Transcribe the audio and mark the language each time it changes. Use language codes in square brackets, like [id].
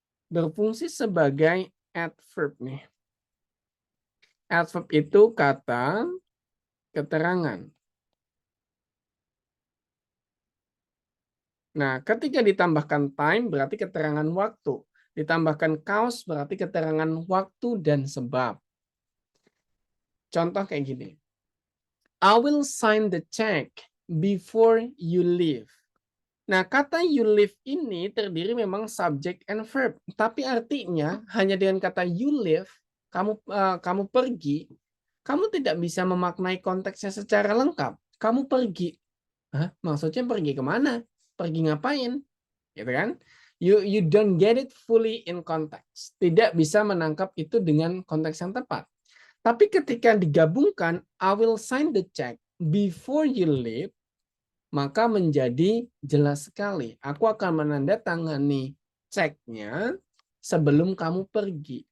[id] Berfungsi sebagai adverb nih. Adverb itu kata keterangan. Nah, ketika ditambahkan time berarti keterangan waktu. Ditambahkan cause berarti keterangan waktu dan sebab. Contoh kayak gini. [en] I will sign the check before you leave. [id] Nah, kata [en] you leave [id] ini terdiri memang [en] subject and verb. [id] Tapi artinya hanya dengan kata [en] you leave, [id] kamu pergi, kamu tidak bisa memaknai konteksnya secara lengkap. Kamu pergi. Hah? Maksudnya pergi kemana? Pergi ngapain? Gitu kan? [en] You don't get it fully in context. [id] Tidak bisa menangkap itu dengan konteks yang tepat. Tapi ketika digabungkan, [en] I will sign the check before you leave, [id] maka menjadi jelas sekali. Aku akan menandatangani ceknya sebelum kamu pergi.